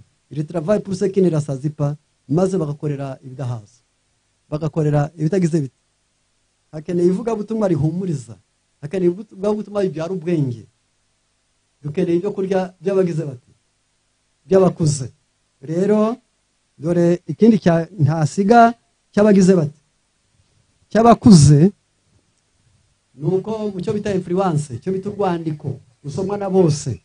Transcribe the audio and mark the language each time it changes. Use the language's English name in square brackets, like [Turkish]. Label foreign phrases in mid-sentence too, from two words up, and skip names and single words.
[French] Ils travaillent pour ce qui ne rassasie pas, [Kinyarwanda] maze bagakorera ibidahaza, bagakorera ibitagize biti. Hakeneye ivuga butumwa rihumuriza, hakeneye ivuga butumwa bibyara ubwenge. Dukeneye ibyo kurya by'abagize bati by'abakuze. Rero dore ikindi ntasiga cy'abagize bati cy'abakuze nuko mu cyo bita influence, cyo bita urwandiko rusomwa na bose.